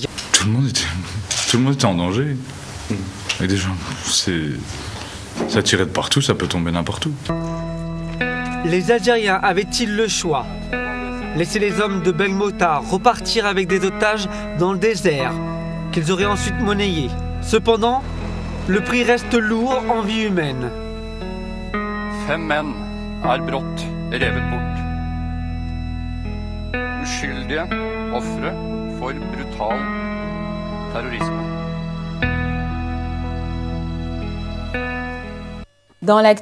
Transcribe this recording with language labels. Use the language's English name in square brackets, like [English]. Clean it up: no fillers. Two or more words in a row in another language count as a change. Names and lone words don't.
[French] Tout le monde était en danger. Et déjà, ça tirait de partout, ça peut tomber n'importe où. Les Algériens avaient-ils le choix? Laisser les hommes de Belmokhtar repartir avec des otages dans le désert, qu'ils auraient ensuite monnayés. Cependant, le prix reste lourd en vie humaine. [Norwegian] 5 menn brått revet bort. Uskyldige ofre for brutal terrorisme. [French] Dans